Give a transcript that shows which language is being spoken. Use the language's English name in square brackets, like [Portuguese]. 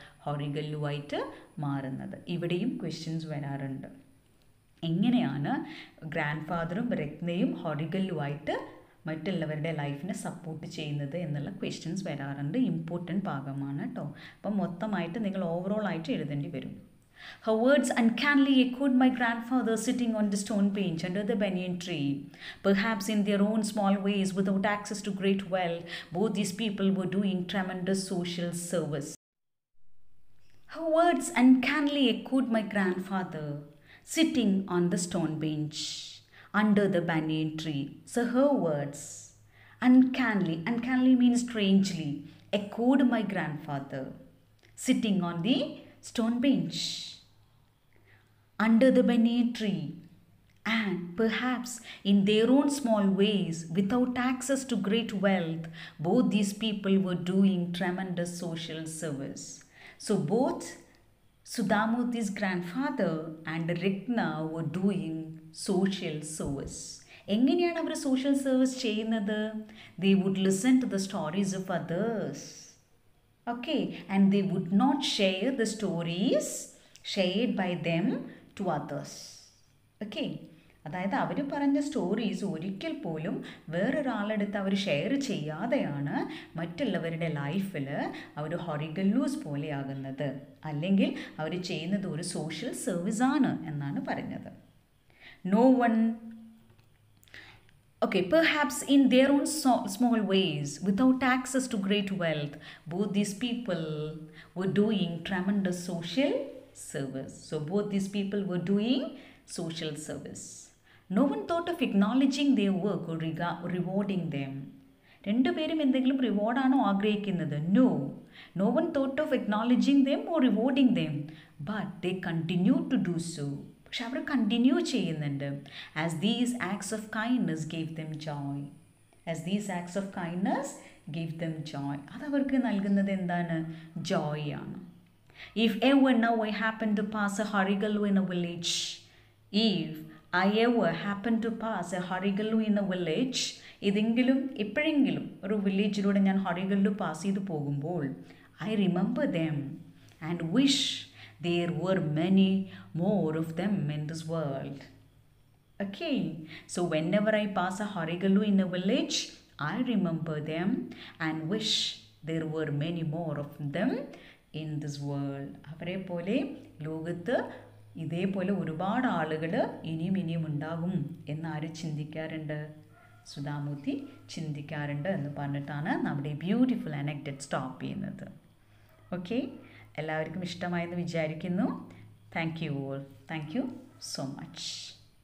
[Malayalam] ഹൊറിഗല്ലു ആയിട്ട് മാറുന്നത്. ഇവിടെയും ക്വസ്റ്റ്യൻസ് വരാറുണ്ട്. എങ്ങനെയാണ് ഗ്രാൻഡ് ഫാദറും രത്നയും ഹൊറിഗല്ലു ആയിട്ട് മറ്റുള്ളവരുടെ ലൈഫിനെ സപ്പോർട്ട് ചെയ്യുന്നത് എന്നുള്ള ക്വസ്റ്റ്യൻസ് വരാറുണ്ട്. ഇമ്പോർട്ടൻറ്റ് ഭാഗമാണ് കേട്ടോ. അപ്പം മൊത്തമായിട്ട് നിങ്ങൾ ഓവറോൾ ആയിട്ട് എഴുതേണ്ടി വരും. [English] Her words uncannily echoed my grandfather sitting on the stone bench under the banyan tree. Perhaps in their own small ways, without access to great wealth, both these people were doing tremendous social service. Her words uncannily echoed my grandfather sitting on the stone bench under the banyan tree. So her words uncannily means strangely, echoed my grandfather sitting on the stone bench under the banyan tree, and perhaps in their own small ways, without access to great wealth, both these people were doing tremendous social service. So both Sudha Murthy's grandfather and Ryjaaa were doing social service. [Malayalam] എങ്ങനെയാണ് അവർ social service ചെയ്യുന്നത്? [English] They would listen to the stories of others. Okay, and they would not share the stories shared by them to others. [Malayalam] Okay, അതായത് അവർ പറഞ്ഞ stories ഒരിക്കൽ പോലും വേറൊരാളെടുത്ത് അവർ share ചെയ്യാതെയാണ് മറ്റുള്ളവരുടെ ലൈഫിൽ അവർ ഹൊറിഗല്ലൂസ് പോലെയാകുന്നത്. അല്ലെങ്കിൽ അവർ ചെയ്യുന്നത് ഒരു സോഷ്യൽ സർവീസാണ് എന്നാണ് പറഞ്ഞത്. [English] No one. Okay, perhaps in their own small ways, without access to great wealth, both these people were doing tremendous social service. So both these people were doing social service. No one thought of acknowledging their work or rewarding them. [Malayalam] രണ്ടുപേരും എന്തെങ്കിലും റിവാർഡാണോ ആഗ്രഹിക്കുന്നത്? [English] No one thought of acknowledging them or rewarding them, but they continued to do so. [Malayalam] പക്ഷെ അവർ continue ചെയ്യുന്നുണ്ട്. [English] As these acts of kindness gave them joy. As these acts of kindness gave them joy. [Malayalam] അതവർക്ക് നൽകുന്നത് എന്താണ്? ജോയ് ആണ്. [English] if ever now I happen to pass a horegallu in a village, if I ever happen to pass a horegallu in a village, [Malayalam] ഏതെങ്കിലും എപ്പോഴെങ്കിലും ഒരു വില്ലേജിലൂടെ ഞാൻ Horigallu pass ചെയ്ത് പോകുമ്പോൾ, [English] I remember them and wish there were many more of them in this world. Okay, so whenever I pass a Horegallu in a village, I remember them and wish there were many more of them in this world. [Malayalam] അവരെ പോലെ ലോകത്ത് ഇതേപോലെ ഒരുപാട് ആളുകൾ ഇനിയും ഉണ്ടാകും എന്നാര് ചിന്തിക്കാറുണ്ട്? സുധാമൂർത്തി ചിന്തിക്കാറുണ്ട് എന്ന് പറഞ്ഞിട്ടാണ് നമ്മുടെ ബ്യൂട്ടിഫുൾ അനക്ഡോട്ട് സ്റ്റോപ്പ് ചെയ്യുന്നത്. ഓക്കെ, എല്ലാവർക്കും ഇഷ്ടമായെന്ന് വിചാരിക്കുന്നു. [English] Thank you all. Thank you so much.